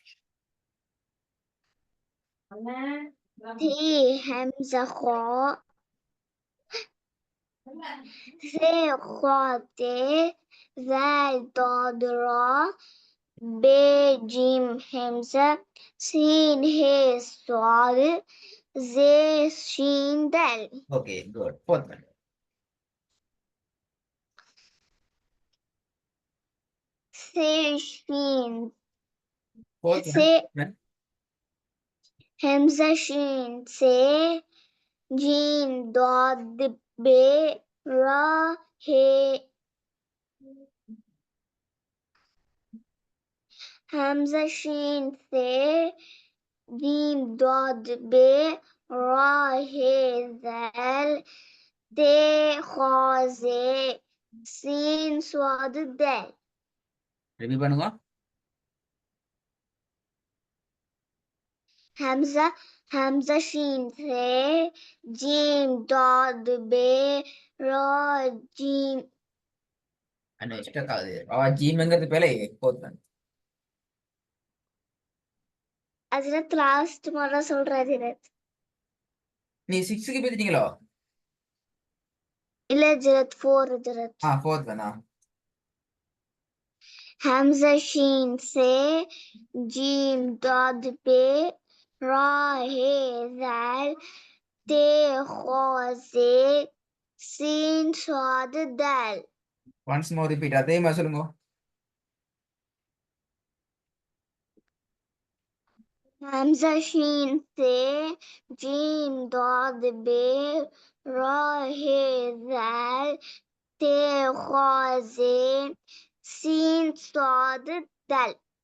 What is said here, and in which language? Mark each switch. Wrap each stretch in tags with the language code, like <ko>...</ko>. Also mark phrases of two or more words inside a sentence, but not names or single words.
<ar>تي همزة خا سي خا تي ذال ضاد را ب جيم همزة سين هي صاد زي شين دال.</ar> <en>Okay good. Fourth one.</en> <ar>سي شين</ar> <en>ஃபோர்த்</en> <ar>سي</ar> <en>ஒன்.</en> <ar>همزة شين سي جيم ضاد ب را هي همزة شين سي جيم ضاد ب را هي ذال ت خا زي سين صاد دال.</ar> <ta>ரிப்பீட் பண்ணுங்க.</ta> <ar>همزة شين سي جيم ضاد ب را جيم.</ar> <ta>அண்ணா ஸ்டக் ஆகுது. ஜிம்ங்கிறது பேல</ta> <en>fourth one.</en> <ta>அஜரத் லாஸ்ட் முறை சொல்ற அஜரத். நீ 6க்கு பேசிட்டீங்களோ? இல்ல அஜரத் 4 அஜரத்.</ta> <en>Fourth one.</en> <ar>همزة شين سي جيم ضاد ب را هي ذال ت خا زي سين صاد دال.</ar> <en>once more repeat.</en> <ta>அதே மாதிரி சொல்லுங்க.</ta> <ar>همزة شين سي جيم ضاد ب را هي ذال ت خا زي سين صاد دال.</ar>